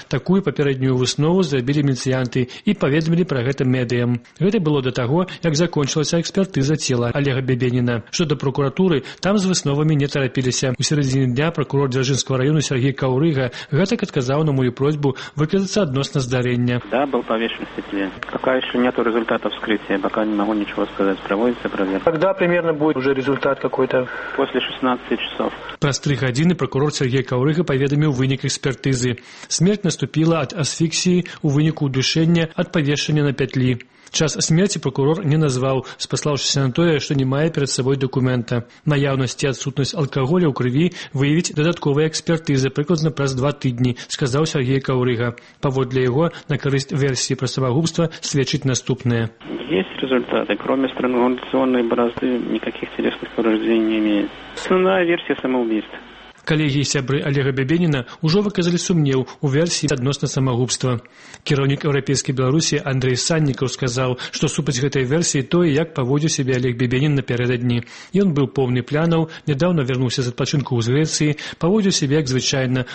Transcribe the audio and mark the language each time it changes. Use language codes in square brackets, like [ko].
[be] Такую папярэднюю выснову зрабілі міліцыянты і паведамілі пра гэта медыям. Гэта было да таго, як закончылася экспертыза цела Алега Бябеніна. Што да прокуратуры, там з высновамі не тарапіліся. У сярэдзіне дня пракурор Дзяржынскага раёну Сергей Каўрыга гэтак адказаў на мою просьбу выказацца адносна здарэння. [ru] Да, был павешен в петле. Пока еще нету результата вскрытия, пока не могу ничего сказать. Проводится проверка. Когда примерно будет уже результат какой-то? После 16 часов. [be] Праз 3 гадзіны прокурор Сергей Каўрыга паведаміў вынік экспертызы. Смерть наступіла ад асфіксіі ў выніку удушэння ад павешання на пятлі. Час смерці прокурор не назваў, спаслаўшыся на тое, што не мае перад сабой дакумента. Наяўнасць і адсутнасць алкаголя ў крыві выявіць дадатковыя экспертызы прыкладна праз 2 тыдні, сказаў Сергей Каўрыга. Паводле яго, на карысць версіі пра самагубства сведчыць наступнае. [ru] Есть результаты. Кроме странгуляционной борозды, никаких телесных повреждений не имеет. Основная версия самоубийства. [be] Калегі і сябры Алега Бябеніна ўжо выказалі сумнеў у версіі адносна самагубства. Кіраўнік Еўрапейскай Беларусі Андрэй Саннікаў сказаў, што супраць гэтай версіі тое, як паводзіў сябе Алег Бябенін напярэдадні. Ён быў поўны плянаў, нядаўна вярнуўся з адпачынку ў Грэцыі, паводзіў сябе як звычайна.